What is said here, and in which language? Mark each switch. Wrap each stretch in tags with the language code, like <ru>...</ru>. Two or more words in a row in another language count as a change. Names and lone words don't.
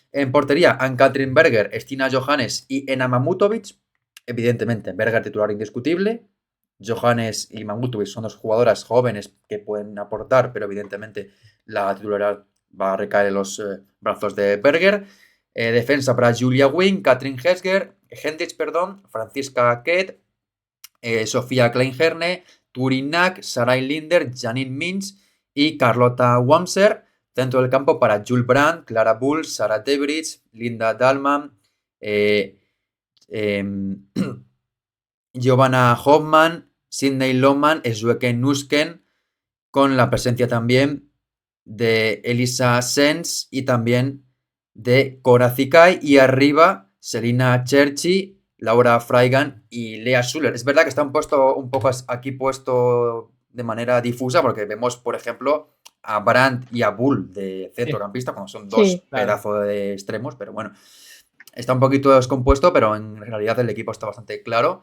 <es>En portería, Ann-Katrin Berger, Stina Johannes y Ena Mamutovic. Evidentemente, Berger titular indiscutible. Johannes y Mamutovic son dos jugadoras jóvenes que pueden aportar, pero evidentemente la titularidad va a recaer en los brazos de Berger. Defensa para Julia Wing, Katrin Hendricks, Franziska Kett, Sofía Kleinherne, Turin Nack, Sarai Linder, Janine Mintz y Carlota Wamser. Dentro del campo para Jules Brandt, Clara Bull, Sarah Debridge, Linda Dahlmann, Giovanna Hoffmann, Sidney Lohmann, Szueke Nusken, con la presencia también de Elisa Sens y también de Cora Zikai, y arriba Selina Cherchi, Laura Freigan y Lea Schuller. Es verdad que está un poco aquí puesto de manera difusa, porque vemos, por ejemplo, a Brandt y a Bull de centrocampista, cuando son dos pedazos de extremos, pero bueno, está un poquito descompuesto, pero en realidad el equipo está bastante claro.</es>